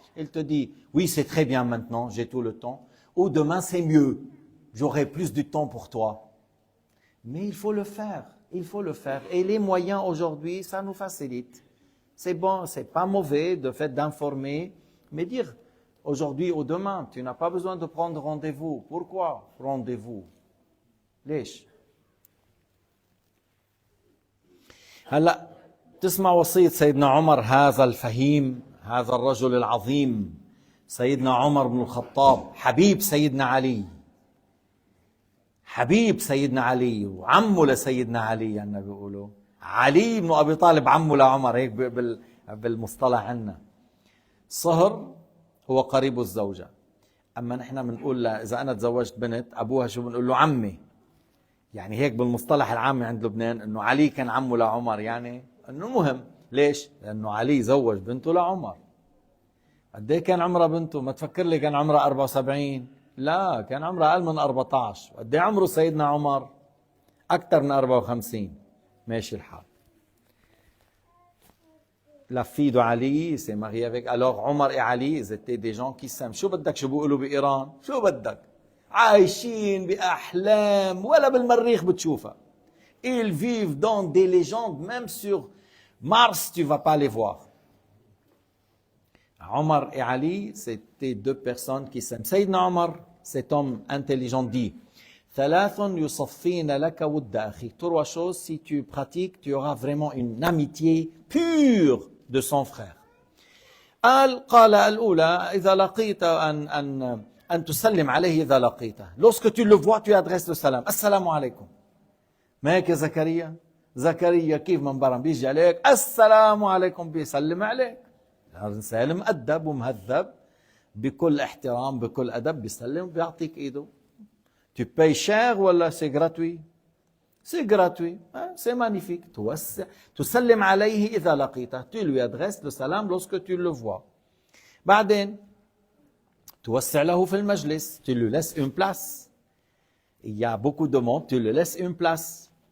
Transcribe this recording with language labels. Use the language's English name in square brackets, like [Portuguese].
[French] Il te dit, oui, c'est très bien maintenant, j'ai tout le temps. Ou demain, c'est mieux, j'aurai plus de temps pour toi. Mais il faut le faire, il faut le faire. Et les moyens aujourd'hui, ça nous facilite. C'est bon, c'est pas mauvais de fait d'informer, mais dire aujourd'hui ou demain, tu n'as pas besoin de prendre rendez-vous. Pourquoi rendez-vous? [Arabic] ليش؟ هلا تسمع وصية سيدنا عمر هذا الفهيم، هذا الرجل العظيم، سيدنا عمر بن الخطاب، حبيب سيدنا علي، حبيب سيدنا علي وعمه لسيدنا علي. يعني بيقولوا علي بن ابي طالب عمه لعمر، هيك بالمصطلح عندنا. صهر هو قريب الزوجة. اما نحن بنقول اذا انا تزوجت بنت ابوها شو بنقول له؟ عمي. يعني هيك بالمصطلح العامي عند لبنان انه علي كان عمه لعمر، يعني انه مهم. ليش؟ لانه علي زوج بنته لعمر. قد ايه كان عمرها بنته؟ ما تفكر لي كان عمرها 74، لا، كان عمرها اقل من 14. قد ايه عمره سيدنا عمر؟ اكثر من 54. ماشي الحال. [French] La fille de Ali s'est mariée avec. Alors Omar et Ali, ils étaient des gens qui s'aiment. [Arabic] شو بدك شو بيقولوا بإيران؟ شو بدك؟ عايشين بأحلام ولا بالمريخ بتشوفها. [French] Ils vivent dans des légendes, même sur Mars, tu ne vas pas les voir. Omar et Ali, c'était 2 personnes qui s'aiment. Sayyidina Omar, cet homme intelligent, dit [Arabic] ثلاث يصفين لك ود أخي. [French] 3 choses, si tu pratiques, tu auras vraiment une amitié pure de son frère. [Arabic] قال الأولى إذا لقيت أن تسلم عليه إذا لقيته. [French] Lorsque tu le vois, tu adresses le salam. [Arabic] السلام عليكم. ما هيك يا زكريا؟ زكريا كيف من برا بيجي عليك السلام عليكم بيسلم عليك. الإنسان مؤدب ومهذب بكل احترام بكل أدب بيسلم بيعطيك إيده. [French] Tu payes cher ولا c'est gratuit? C'est gratuit, c'est magnifique. [Arabic] تسلم عليه إذا لقيته. [French] Tu lui adresses le salam lorsque tu le vois. [Arabic] بعدين توسع له في المجلس. [French] Tu lui laisses une place. Il y a beaucoup de monde, tu lui laisses une place.